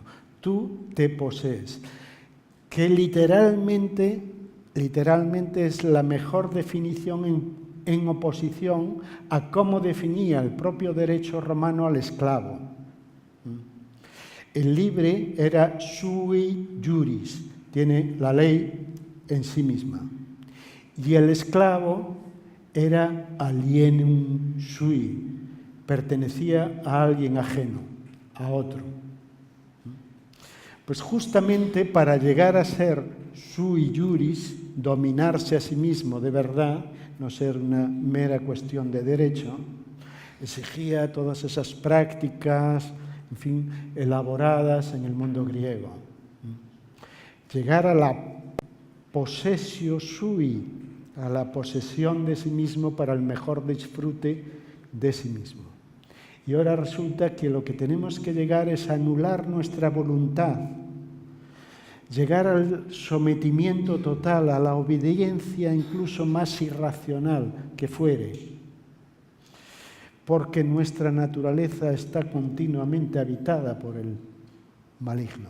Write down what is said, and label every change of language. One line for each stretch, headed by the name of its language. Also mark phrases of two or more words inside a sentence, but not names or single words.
Spanish: Tú te posees. Que literalmente es la mejor definición en oposición a cómo definía el propio derecho romano al esclavo. El libre era
Latin: sui juris,
Spanish: tiene la ley en sí misma. Y el esclavo era
Latin: alienum sui,
Spanish: pertenecía a alguien ajeno, a otro. Pues justamente para llegar a ser
Latin: sui juris,
Spanish: dominarse a sí mismo de verdad, no ser una mera cuestión de derecho, exigía todas esas prácticas, en fin, elaboradas en el mundo griego. Llegar a la
Latin: possessio sui,
Spanish: a la posesión de sí mismo para el mejor disfrute de sí mismo. Y ahora resulta que lo que tenemos que llegar es a anular nuestra voluntad, llegar al sometimiento total, a la obediencia incluso más irracional que fuere, porque nuestra naturaleza está continuamente habitada por el maligno.